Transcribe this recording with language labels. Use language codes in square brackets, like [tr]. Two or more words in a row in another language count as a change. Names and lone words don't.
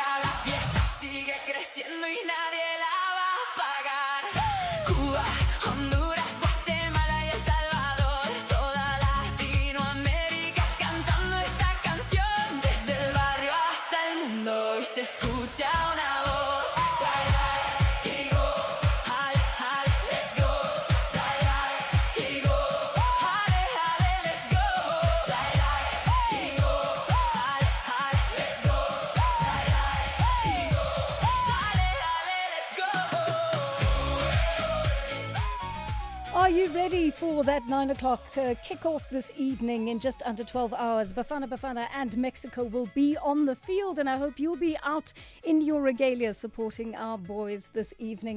[es] La fiesta sigue creciendo y nadie la va a pagar. Cuba, Honduras, Guatemala y El Salvador. Toda Latinoamérica cantando esta canción. Desde el barrio hasta el mundo y se escucha una voz. Die, die, ego, hale, hale, let's go. Die, die, ego, hale, hale, let's go. Die, die, ego, hale, hale, let's go. Die, die, ego, hale, hale, let's go. [en] Are you ready for that 9 o'clock kickoff this evening? In just under 12 hours, Bafana and Mexico will be on the field, and I hope you'll be out in your regalia supporting our boys this evening.